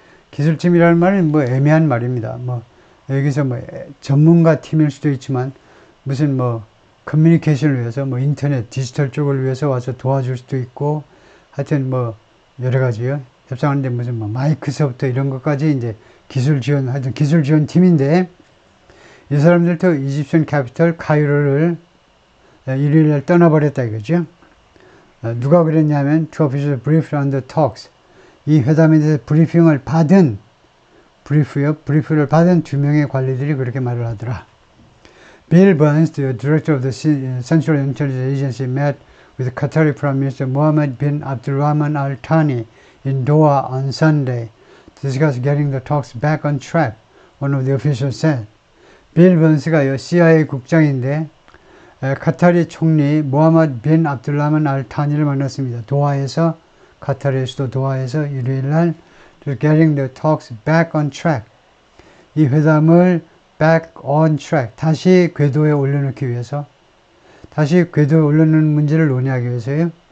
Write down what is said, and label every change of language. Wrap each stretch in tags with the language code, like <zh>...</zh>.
<ko>기술팀이라는 말은 뭐 애매한 말입니다. 뭐 여기서 뭐 전문가 팀일 수도 있지만 무슨 뭐 커뮤니케이션을 위해서 뭐 인터넷 디지털 쪽을 위해서 와서 도와줄 수도 있고 하여튼 뭐 여러 가지요. 협상하는데 무슨 뭐 마이크로소프트 이런 것까지 이제 기술 지원 팀인데 이 사람들도 이집션 캐피털 카이로를 일요일날 떠나버렸다 이거죠. 누가 그랬냐면</ko> <en>to officially brief on the talks</en> <ko>이 회담에 대해서 브리핑을 받은 브리프를 받은 2명의 관리들이 그렇게 말을 하더라.</ko> <en>Bill Burns, the director of the Central Intelligence Agency, met with Qatari Prime Minister Mohammed bin Abdulrahman Al Thani in Doha on Sunday to discuss getting the talks back on track, one of the officials said.</en> <ko>빌 번스가요, CIA 국장인데 카타리 총리 모하마드 빈 압둘라만 알 타니를 만났습니다. 도하에서, 카타르의 수도 도하에서 일요일날</ko> <en>to getting the talks back on track,</en> <ko>이 회담을 back on track, 다시 궤도에 올려놓기 위해서, 다시 궤도에 올려놓는 문제를 논의하기 위해서요.</ko>